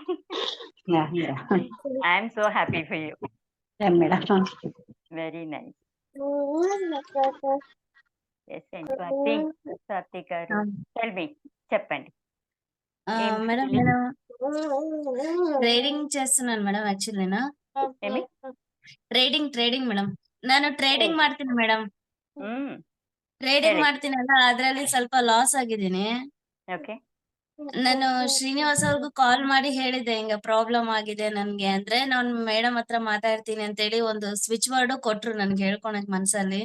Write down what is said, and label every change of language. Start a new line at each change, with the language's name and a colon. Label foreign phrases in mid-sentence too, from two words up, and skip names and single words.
English: I'm so happy for you
Telugu: మేడం.
English: Very nice.
Telugu: స్వాతి గారు,
English: tell me,
Telugu: చెప్పండి. మేడం నేను ట్రేడింగ్ చేస్తున్నాను ಮೇಡಮ್.
Kannada: ಆಕ್ಚುಲಿ ಟ್ರೇಡಿಂಗ್ ಮೇಡಮ್, ನಾನು ಟ್ರೇಡಿಂಗ್ ಮಾಡ್ತೀನಿ ಮೇಡಮ್. ಟ್ರೇಡಿಂಗ್ ಮಾಡ್ತೀನಲ್ಲ, ಅದ್ರಲ್ಲಿ ಸ್ವಲ್ಪ ಲಾಸ್ ಆಗಿದ್ದೀನಿ. ನಾನು ಶ್ರೀನಿವಾಸ್ ಅವ್ರಿಗೂ ಕಾಲ್ ಮಾಡಿ ಹೇಳಿದ್ದೆ, ಹಿಂಗ ಪ್ರಾಬ್ಲಮ್ ಆಗಿದೆ ನನ್ಗೆ ಅಂದ್ರೆ, ನಾನು ಮೇಡಮ್ ಹತ್ರ ಮಾತಾಡ್ತೀನಿ ಅಂತ ಹೇಳಿ ಒಂದು
English: switch word
Kannada: ಕೊಟ್ರು ನನ್ಗೆ ಹೇಳ್ಕೊಳಕ್ ಮನ್ಸಲ್ಲಿ.